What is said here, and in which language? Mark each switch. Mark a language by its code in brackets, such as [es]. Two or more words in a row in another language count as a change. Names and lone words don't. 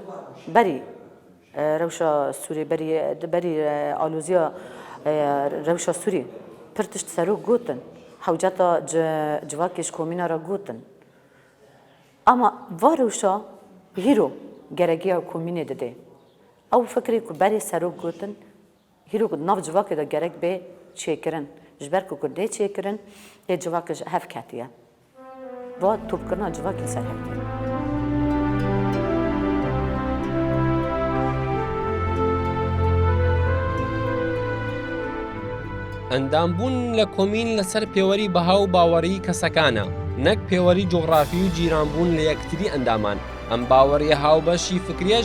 [ku] berî rewşa Sûrê berî alûziya rewşa Sûrê pir tişt serok gotin hewceta civakê ji komîna re gotin ama va rewşa hîro geregiya komînê dide ew fikrê ku berê serok gotin hîro nav civakê de gerek bê çêkirin ji ber ku dê çêkirin lê civakê ji hev ketiye va topkirina civakê ser hevdiye [ckb] ئەندامبوون لە کۆمین لەسەر پێوەری بەها و باوەڕی کەسەکانە نەک پێوەری جۆغرافی و جیرانبوون لە یەکتری ئەندامان ئەم باوەڕیە هاوبەشی فکریەش